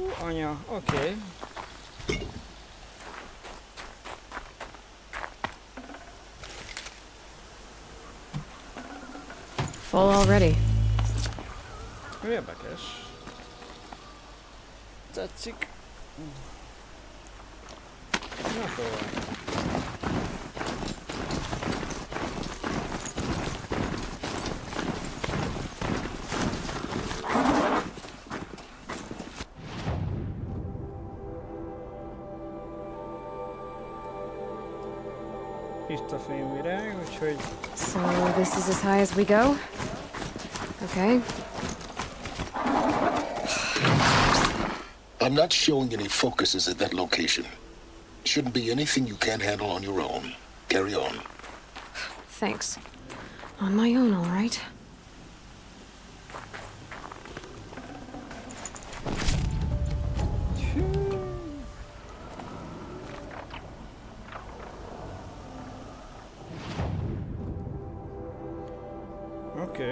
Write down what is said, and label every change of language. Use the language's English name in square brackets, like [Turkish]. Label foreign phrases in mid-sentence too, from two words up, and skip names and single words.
[Hungarian] anya, oké. [English] Full already. [Hungarian] Érdekes. Tetszik. Na tovább. Itt a fényvirág, úgyhogy [English] So this is as high as we go? Okay. I'm not showing any focuses at that location. Shouldn't be anything you can't handle on your own. Carry on. Thanks. On my own, all right. [Hungarian] Oké.